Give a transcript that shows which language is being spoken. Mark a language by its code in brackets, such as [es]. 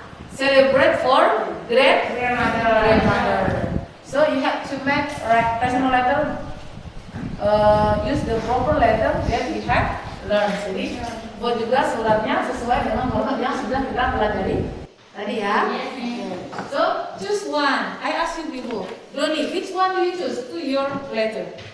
[en] Celebrate for grandmother. So you have to make personal letter use the proper letter that we have learned. [id] Jadi buat juga suratnya sesuai dengan format yang sudah kita pelajari tadi ya. [en] So choose one. I ask you before. Doni, which one do you choose to your letter?